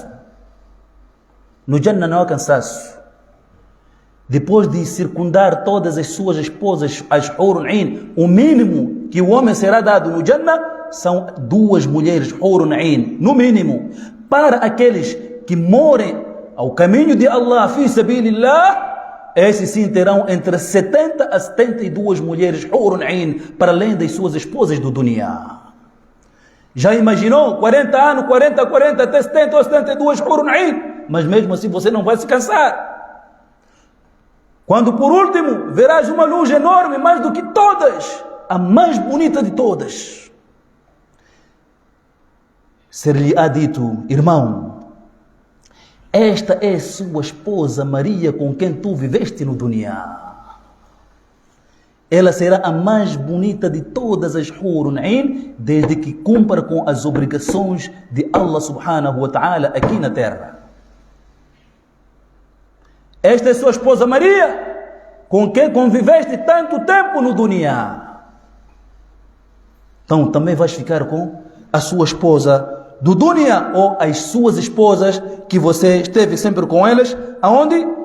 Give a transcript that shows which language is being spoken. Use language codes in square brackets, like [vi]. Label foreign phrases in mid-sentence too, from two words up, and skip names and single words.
[pt] No Jannah não há cansaço. Depois de circundar todas as suas esposas, as [ar] حور عين, [pt] o mínimo que o homem será dado no Jannah são 2 mulheres [ar] حور عين, [pt] no mínimo. Para aqueles que morem ao caminho de Allah, [ar] في سبيل الله, [pt] esses sim terão entre 70 a 72 mulheres [ar] حور عين, [pt] para além das suas esposas do dunya. Já imaginou? 40 anos, 40, até 70 ou 72 [ar] حور عين. [pt] Mas mesmo assim você não vai se cansar. Quando por último verás uma luz enorme, mais do que todas, a mais bonita de todas, ser-lhe-á dito: irmão, esta é sua esposa Maria, com quem tu viveste no dunya. Ela será a mais bonita de todas as [ar] حور عين, [pt] desde que cumpra com as obrigações de [ar] الله سبحانه وتعالى [pt] aqui na terra. Esta é sua esposa Maria, com quem conviveste tanto tempo no dunya. Então também vais ficar com a sua esposa do dunya, ou as suas esposas que você esteve sempre com elas, aonde?